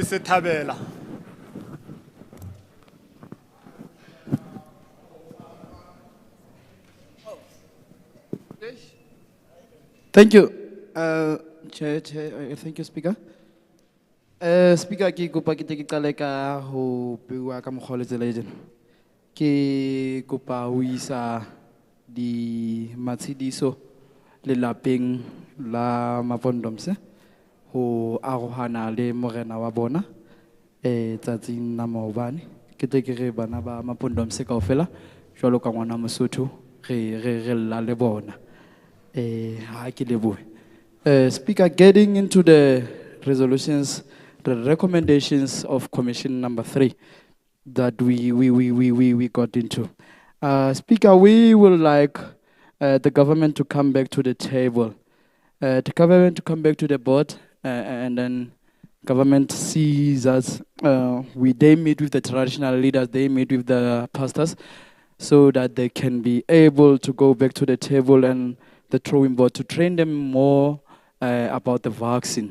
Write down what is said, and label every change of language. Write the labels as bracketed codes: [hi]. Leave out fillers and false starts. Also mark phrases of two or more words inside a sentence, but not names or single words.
[en] Setabela. Thank you, Chair. Thank you, Speaker. [st] Speaker, ki kopa ke qale ka ho bua ka mokgwa le tsela ena. Ke kopa ho isa di matshidiso lelapeng la Mapondomse ho arohana le morena wa bona tsatsing la maobane ke tle ke re bana ba Mapondomse kaofela jwalo ka ngwana Mosotho re lla le bona ha ke lebohe. [en] Speaker, getting into the resolutions, the recommendations of Commission number 3 that we got into. Speaker, we would like the government to come back to the table, the government to come back to the board, and then government sees us, they meet with the traditional leaders, they meet with the pastors, so that they can be able to go back to the table and the drawing board to train them more about the vaccine.